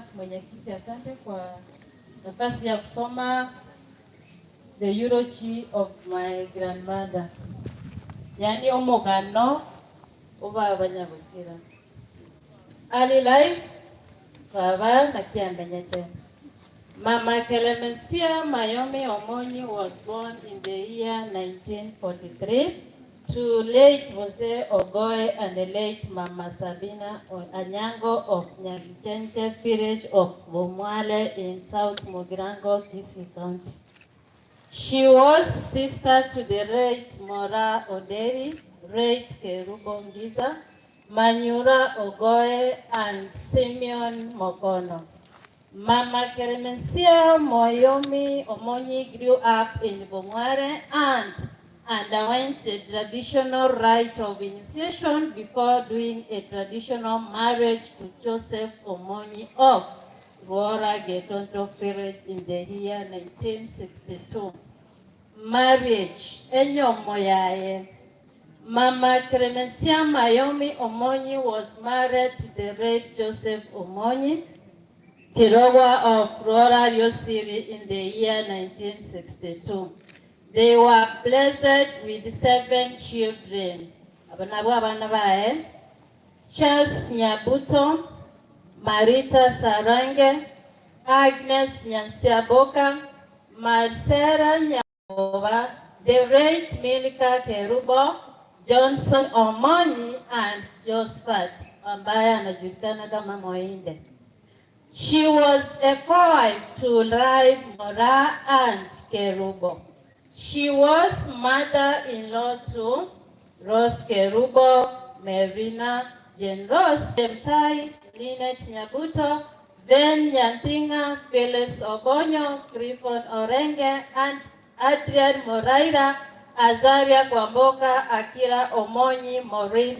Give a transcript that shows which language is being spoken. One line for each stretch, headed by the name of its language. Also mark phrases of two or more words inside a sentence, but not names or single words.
Swahili: mwenyekiti asante kwa nafasi ya kusoma
English: the eulogy of my grandmother,
Gusii: yani omugano oba abanyabusira.
English: Early life
Gusii: baba nakiandanyete.
English: Mama Clemencia Mayomi Omonyi was born in the year 1943 to late Jose Ogoe and the late Mama Sabina Anyango of Nyagichenche village of Bomwale in South Mugirango, Kisii County. She was sister to the late Mora Oderi, late Kerubo Ngiza, Manyura Ogoe and Simeon Mokono. Mama Clemencia Mayomi Omonyi grew up in Bomwale and underwent the traditional rite of initiation before doing a traditional marriage to Joseph Omonyi of Ruora Getonto village in the year 1962.
Gusii: Marriage Enyomoyaye.
English: Mama Clemencia Mayomi Omonyi was married to the late Joseph Omonyi Kirowa of Ruora Yosiri in the year 1962. They were blessed with 7 children. Charles Nyabuto, Marita Sarange, Agnes Nyansiaboka, Marcela Nyabova, the late Milka Kerubo, Johnson Omonyi,
Swahili: and Josephat ambaye anajulikana kama Moinde.
English: She was a co-wife to Rai Mora and Kerubo. She was mother-in-law to Rose Kerubo, Merina, Jane Rose Chemtai, Linet Nyabuto, Ben Nyantinga, Phyllis Obonyo, Griffon Orenge, and Adrian Moraira, Azaria Kwamboka, Akira Omonyi, Maureen